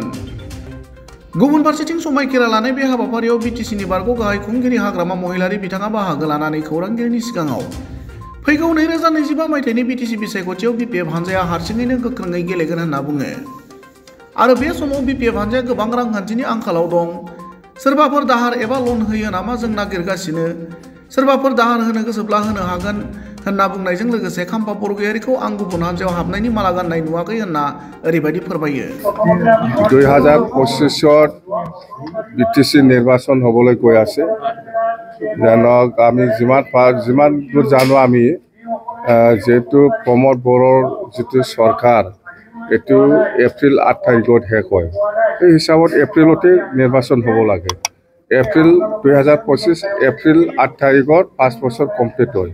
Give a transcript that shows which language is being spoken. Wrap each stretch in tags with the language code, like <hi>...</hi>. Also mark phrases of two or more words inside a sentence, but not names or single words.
<brx>गुबुन फारसेथिं समायखिरा लानाय बे हाबाफारियाव बिटिसिनि बारग' गाहाय खुंगिरि हाग्रामा महिलारि बिथाङा बाहागो लानानै खौरांगिरिनि सिगाङाव फैगौ 2025 मायथाइनि बिटिसि बिसायख'थियाव बिपिएफ हान्जाया हारसिङैनो गोख्रोङै गेलेगोन होनना बुङो आरो बे समाव बिपिएफ हान्जाया गोबां रांखान्थिनि आंखालाव दं। सोरबाफोर दाहार एबा लन होयो नामा जों नागिरगासिनो, सोरबाफोर दाहार होनो गोसोब्ला होनो हागोन होनना बुंनायजों लोगोसे खाम्फा बरगयारिखौ आं गुबुन हान्जायाव हाबनायनि माला गाननाय नुवाखै होनना ओरैबायदि फोरमायो।</brx> <as>2025 বিটিসি নির্বাচন হবলৈ গৈ আছে। জানক আমি যিমান দূৰ জানো আমি যেহেতু প্ৰমোদ বড়োৰ যিটো চৰকাৰ এইটো এপ্ৰিল 8 তাৰিখত শেষ হয়। এই হিচাপত এপ্ৰিলতে নিৰ্বাচন হ'ব লাগে। এপ্ৰিল 2025 এপ্ৰিল 8 তাৰিখত 5 বছৰ কমপ্লিট হয়।</as>